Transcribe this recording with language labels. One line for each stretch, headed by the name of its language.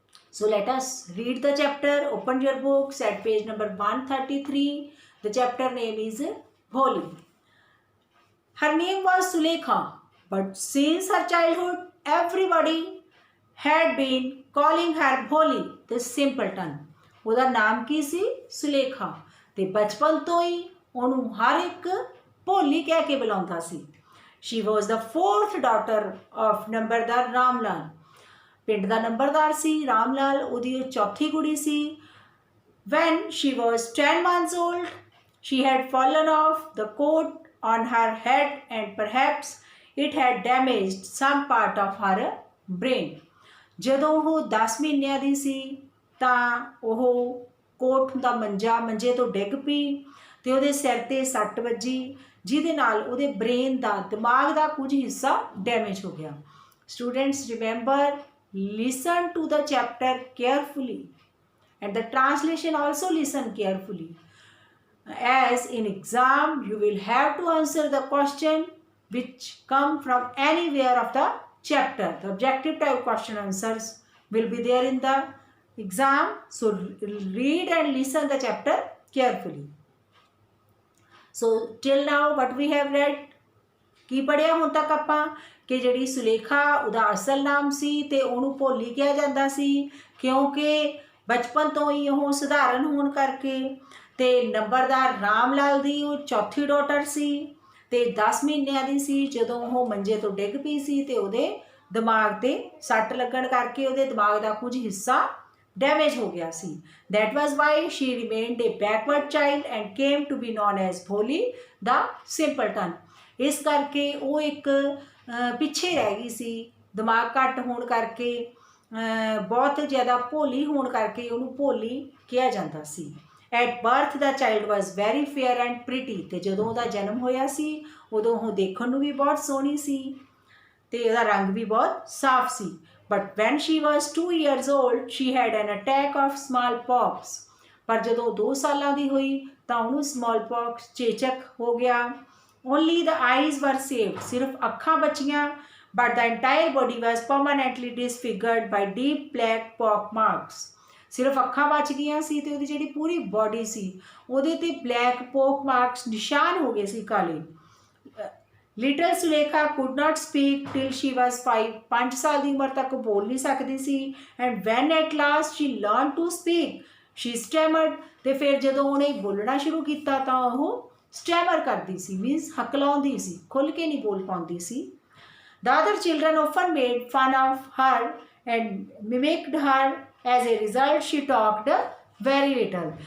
English: So let us read the chapter. Open your books at page number 133. The chapter name is Bholi. Her name was Sulekha, but since her childhood, everybody had been calling her Bholi, the simpleton.
Punjabi: ਉਹਦਾ ਨਾਮ ਕੀ ਸੀ? ਸੁਲੇਖਾ। ਤੇ ਬਚਪਨ ਤੋਂ ਹੀ ਉਹਨੂੰ ਹਰ ਇੱਕ ਭੋਲੀ ਕਹਿ ਕੇ ਬੁਲਾਉਂਦਾ ਸੀ।
English: She was the fourth daughter of numberdar Ram Lal.
Punjabi: ਪਿੰਡ ਦਾ ਨੰਬਰਦਾਰ ਸੀ ਰਾਮ ਲਾਲ, ਉਹਦੀ ਚੌਥੀ ਕੁੜੀ ਸੀ।
English: When she was 10 months old, she had fallen off the coat on her head and perhaps it had damaged some part of her brain.
Punjabi: ਜਦੋਂ ਉਹ 10 ਮਹੀਨਿਆਂ ਦੀ ਸੀ ਤਾਂ ਉਹ ਕੋਟ ਦਾ ਮੰਜੇ ਤੋਂ ਡਿੱਗ ਪਈ ਤੇ ਉਹਦੇ ਸਿਰ ਤੇ ਸੱਟ ਵੱਜੀ, ਜਿਹਦੇ ਨਾਲ ਉਹਦੇ ਬ੍ਰੇਨ ਦਾ ਦਿਮਾਗ ਦਾ ਕੁਝ ਹਿੱਸਾ ਡੈਮੇਜ ਹੋ ਗਿਆ।
English: Students, remember, listen to the chapter carefully and the translation also listen carefully, as in exam you will have to answer the question which come from anywhere of the chapter. The objective type question answers will be there in the exam, so read and listen the chapter carefully. So till now what we have read,
Punjabi: ਕੀ ਪੜ੍ਹਿਆ ਹੁਣ ਤੱਕ ਆਪਾਂ ਕਿ ਜਿਹੜੀ ਸੁਲੇਖਾ ਉਹਦਾ ਅਸਲ ਨਾਮ ਸੀ ਤੇ ਉਹਨੂੰ ਭੋਲੀ ਕਿਹਾ ਜਾਂਦਾ ਸੀ ਕਿਉਂਕਿ ਬਚਪਨ ਤੋਂ ਹੀ ਉਹ ਸਧਾਰਨ ਹੋਣ ਕਰਕੇ, ਤੇ ਨੰਬਰਦਾਰ ਰਾਮ ਲਾਲ ਦੀ ਉਹ ਚੌਥੀ ਡਾਟਰ ਸੀ ਤੇ 10 ਮਹੀਨਿਆਂ ਦੀ ਸੀ ਜਦੋਂ ਉਹ ਮੰਜੇ ਤੋਂ ਡਿੱਗ ਪਈ ਸੀ ਤੇ ਉਹਦੇ ਦਿਮਾਗ ਤੇ ਸੱਟ ਲੱਗਣ ਕਰਕੇ ਉਹਦੇ ਦਿਮਾਗ ਦਾ ਕੁਝ ਹਿੱਸਾ ਡੈਮੇਜ ਹੋ ਗਿਆ ਸੀ।
English: That was why she remained a backward child and came to be known as Bholi the simpleton.
Punjabi: ਇਸ ਕਰਕੇ ਉਹ ਇੱਕ ਪਿੱਛੇ ਰਹਿ ਗਈ ਸੀ, ਦਿਮਾਗ ਘੱਟ ਹੋਣ ਕਰਕੇ, ਬਹੁਤ ਜ਼ਿਆਦਾ ਭੋਲੀ ਹੋਣ ਕਰਕੇ ਉਹਨੂੰ ਭੋਲੀ ਕਿਹਾ ਜਾਂਦਾ ਸੀ।
English: At birth the child was very fair and pretty.
Punjabi: ਤੇ ਜਦੋਂ ਉਹਦਾ ਜਨਮ ਹੋਇਆ ਸੀ ਉਦੋਂ ਉਹ ਦੇਖਣ ਨੂੰ ਵੀ ਬਹੁਤ ਸੋਹਣੀ ਸੀ ਤੇ ਉਹਦਾ ਰੰਗ ਵੀ ਬਹੁਤ ਸਾਫ਼ ਸੀ।
English: But when she was 2 years old she had an attack of smallpox.
Punjabi: ਪਰ ਜਦੋਂ 2 ਸਾਲਾਂ ਦੀ ਹੋਈ ਤਾਂ ਉਹਨੂੰ smallpox ਚੇਚਕ ਹੋ ਗਿਆ।
English: Only the eyes were saved.
Punjabi: ਸਿਰਫ ਅੱਖਾਂ ਬਚੀਆਂ,
English: but the entire body was permanently disfigured by deep black pock marks.
Punjabi: ਸਿਰਫ ਅੱਖਾਂ ਬਚ ਗਈਆਂ ਸੀ ਤੇ ਉਹਦੀ ਜਿਹੜੀ ਪੂਰੀ ਬੋਡੀ ਸੀ ਉਹਦੇ ਤੇ ਬਲੈਕ ਪੋਕ ਮਾਰਕਸ ਨਿਸ਼ਾਨ ਹੋ ਗਏ ਸੀ ਕਾਲੇ।
English: Little Sulekha could not speak till she was 5.
Punjabi: 5 ਸਾਲ ਦੀ ਉਮਰ ਤੱਕ ਬੋਲ ਨਹੀਂ ਸਕਦੀ ਸੀ।
English: and when at last she learned to speak she stammered.
Punjabi: ਤੇ ਫਿਰ ਜਦੋਂ ਉਹਨੇ ਬੋਲਣਾ ਸ਼ੁਰੂ ਕੀਤਾ ਤਾਂ ਉਹ ਸਟੈਮਰ ਕਰਦੀ ਸੀ, ਮੀਨਸ ਹਕਲਾਉਂਦੀ ਸੀ, ਖੁੱਲ੍ਹ ਕੇ ਨਹੀਂ ਬੋਲ ਪਾਉਂਦੀ ਸੀ।
English: The other children often made fun of her and mimicked her. As a result she talked very little.